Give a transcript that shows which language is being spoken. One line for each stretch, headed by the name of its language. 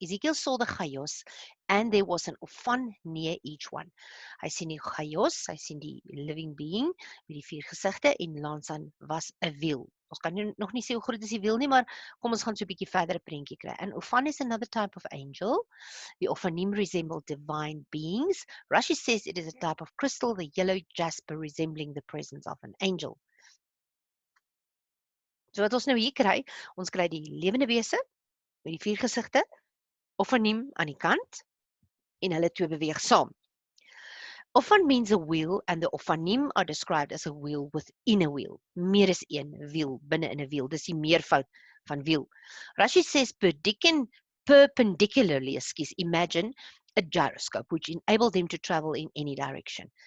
English: Ezekiel saw the chaos and there was an ofan near each one.
Afrikaans: Hy sien die chaos, hy sien die living being met die 4 gesigte en langs aan was 'n wiel. Ons kan nog nie sê hoe groot is die wiel nie, maar kom ons gaan so 'n bietjie verder 'n prentjie kry.
English: And ofan is another type of angel. The ofanim resemble divine beings. Rashi says it is a type of crystal, the yellow jasper resembling the presence of an angel.
Afrikaans: So wat ons nou hier kry, ons kry die lewende wese met die 4 gesigte, ofaniem aan die kant, en hulle twee beweeg saam.
English: Ofan means a wheel, and the ofanim are described as a wheel within a wheel.
Afrikaans: Meer as een wiel, binne in 'n wiel. Dis die meervoud van wiel.
English: Rashi says perpendicularly, imagine a gyroscope, which enabled them to travel in any direction.